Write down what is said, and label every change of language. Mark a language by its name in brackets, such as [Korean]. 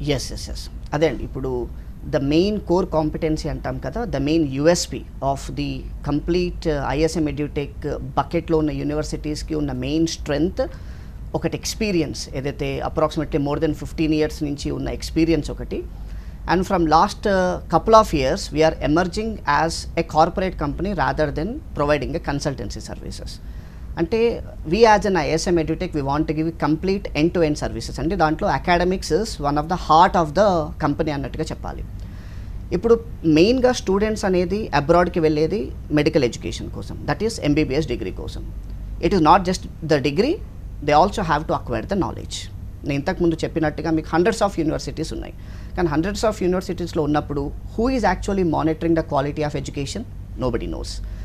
[Telugu] Yes అదే అండి. ఇప్పుడు ద మెయిన్ కోర్ కాంపిటెన్సీ అంటాం కదా, [English] the main USP of the complete [Telugu] ISM edutech బకెట్లో ఉన్న యూనివర్సిటీస్కి ఉన్న మెయిన్ స్ట్రెంగ్త్ ఒకటి ఎక్స్పీరియన్స్, ఏదైతే అప్రాక్సిమేట్లీ మోర్ దెన్ 15 years నుంచి ఉన్న ఎక్స్పీరియన్స్ ఒకటి. [English] And from last couple of years, we are emerging as a corporate company rather than providing a consultancy services. అంటే we as an ISM EduTech, we want to give complete end-to-end services. [Telugu] అంటే దాంట్లో [English] academics is one of the heart of the company [Telugu] అన్నట్టుగా చెప్పాలి. ఇప్పుడు మెయిన్గా students అనేది అబ్రాడ్కి వెళ్ళేది medical education కోసం, దట్ ఈస్ MBBS డిగ్రీ కోసం. [English] It is not just the degree, they also have to acquire the knowledge. [Telugu] నేను ఇంతకుముందు చెప్పినట్టుగా మీకు హండ్రెడ్స్ ఆఫ్ యూనివర్సిటీస్ ఉన్నాయి, కానీ హండ్రెడ్స్ ఆఫ్ యూనివర్సిటీస్లో ఉన్నప్పుడు [English] Who is actually monitoring the quality of education? Nobody knows.